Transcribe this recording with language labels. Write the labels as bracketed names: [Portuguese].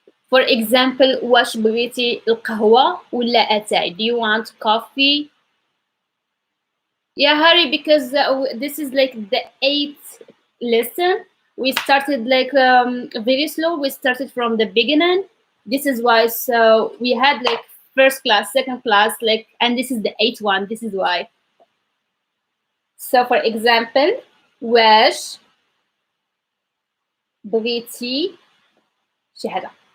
[English] For example, [Arabic] واش بغيتي القهوة ولا أتاي? [English] Do you want coffee? Yeah, hurry, because this is like the eighth lesson. We started like very slow. We started from the beginning. This is why. So we had like first class, second class, like, and this is the eighth one. This is why. So for example, [Arabic] واش بغيتي شي حاجة.